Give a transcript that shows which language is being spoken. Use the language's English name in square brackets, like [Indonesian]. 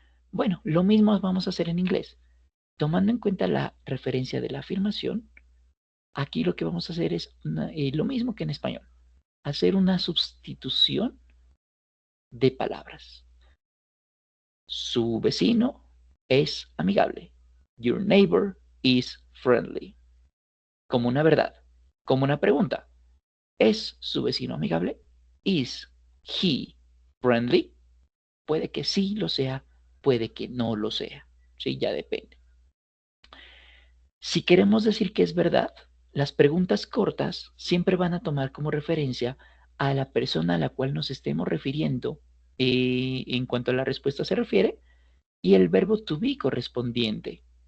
[Spanish] Bueno, lo mismo vamos a hacer en inglés. Tomando en cuenta la referencia de la afirmación, aquí lo que vamos a hacer es lo mismo que en español, hacer una sustitución de palabras. Su vecino es amigable. [English] Your neighbor is friendly. [Spanish] Como una verdad, como una pregunta. ¿Es su vecino amigable? [English] Is he friendly? [Spanish] Puede que sí lo sea, puede que no lo sea. Sí, ya depende. Si queremos decir que es verdad, las preguntas cortas siempre van a tomar como referencia a la persona a la cual nos estemos refiriendo en cuanto a la respuesta se refiere y el verbo to be correspondiente.